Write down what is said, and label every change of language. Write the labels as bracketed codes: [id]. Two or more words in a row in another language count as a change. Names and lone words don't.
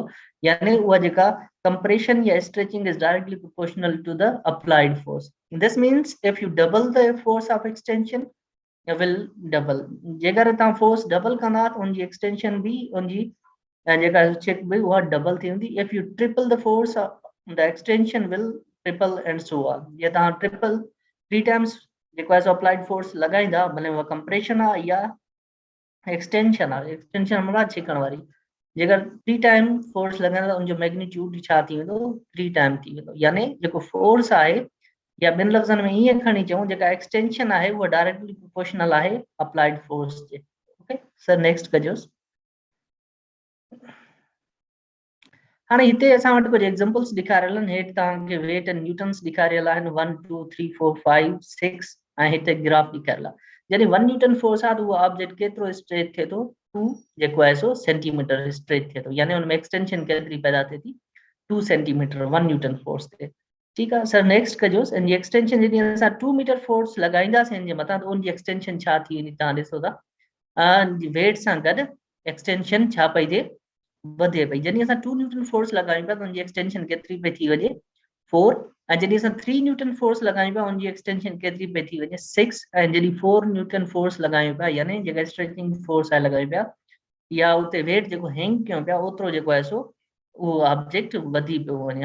[en] यानी उहा जेका compression या stretching is directly proportional to the applied force. This means if you double the force of extension, you will double. [sd] जेकर तव्हां [en] force double [sd] कंदा त उनजी एक्सटेंशन भी उनजी जेका चेक भी उहा डबल थी वेंदी. [en] If you triple the force, the extension will triple and so on. [sd] या तव्हां [en] triple 3 times [sd] जेको आहे [en] applied force [sd] लॻाईंदा भले उहा कंप्रेशन आहे या एक्सटेंशन आहे. एक्सटेंशन मतलब छिकण वारी जेकर [en] 3 time force [sd] लॻाईंदा उनजो मैग्नीट्यूड छा थी वेंदो 3 टाइम थी वेंदो. यानी जेको फोर्स आहे या ॿिनि लफ़्ज़नि में ईअं खणी चऊं जेका एक्सटेंशन आहे उहा [en] directly proportional [sd] आहे [en] applied force [sd] जे. [en] okay sir next [sd] कजोसि. हाणे हिते असां वटि कुझु एग्जांपल्स ॾेखारियल आहिनि. हेठि तव्हांखे [en] weight and newtons [sd] ॾेखारियल आहिनि 1 2 3 4 5 6 ऐं हिते ग्राफ ॾेखारियल आहे. जॾहिं [en] 1 newton force [sd] आहे त उहो ऑब्जेक्ट केतिरो स्ट्रेच थिए थो 2 जेको आहे सो [en] centimeter stretch [sd] थिए थो. यानी हुन में एक्सटेंशन केतिरी पैदा थिए थी 2 [en] centimeter 1 newton force [sd] ते. ठीकु आहे [en] sir next [sd] कजोसि. इन जी एक्सटेंशन जॾहिं असां [en] 2 meter force [sd] लॻाईंदासीं हिन जे मथां त उनजी एक्सटेंशन छा थी वेंदी तव्हां ॾिसो था वेट सां गॾु एक्सटेंशन छा पई थिए वधे पई. जॾहिं असां [en] 2 newton force [sd] लॻायूं पिया त उनजी एक्सटेंशन केतिरी पई थी वञे 4 ऐं जॾहिं असां [en] 3 newton force [sd] लॻायूं पिया उनजी एक्सटेंशन केतिरी पई थी वञे 6 ऐं जॾहिं [en] 4 newton force [sd] लॻायूं पिया यानी जेका [en] stretching force [sd] आहे लॻायूं पिया या उते वेट जेको हैंग कयूं पिया ओतिरो जेको आहे सो उहो ऑब्जेक्ट वधी पियो वञे.